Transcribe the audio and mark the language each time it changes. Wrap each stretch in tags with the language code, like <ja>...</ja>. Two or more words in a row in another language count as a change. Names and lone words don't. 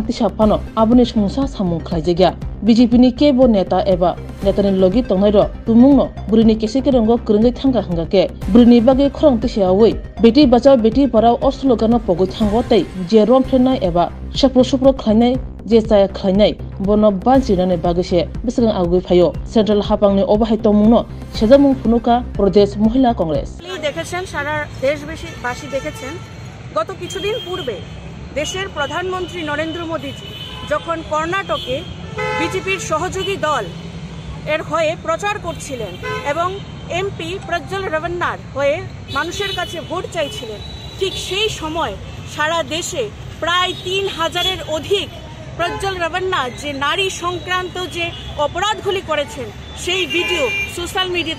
<trp>Tisha Phano Abuni Smungsa Samung Khlaijagya BJP ni kebo neta eba netani logi tongnai tumungno burini keseke rongo kurungai thanga hangake burini bage khorang tisha awai</trp> <hi>बेटी बचाओ बेटी पढ़ाओ</hi> <trp>oslogano pogoi thango tai je rom phenai eba sapro supro khlainai je chaya khlainai bono banjinane bagese bisang agui phayo central hapangni obahai tomungno sejamung phunuka pradesh mohila kongres</trp> <bn>দেখেছেন সারা দেশবাসী দেখেছেন গত কিছুদিন পূর্বে দেশের প্রধানমন্ত্রী নরেন্দ্র মোদীজি যখন কর্ণাটকে বিজেপির সহযোগী দল এর হয়ে প্রচার করছিলেন এবং এমপি প্রজ্জ্বল রেবন্নার হয়ে মানুষের কাছে ভোট চাইছিলেন ঠিক সেই সময় সারা দেশে প্রায় ৩,০০০-এর অধিক প্রজ্জ্বল রেবন্না যে নারী সংক্রান্ত যে অপরাধগুলি করেছেন সেই ভিডিও</bn> <en>social media-te</en>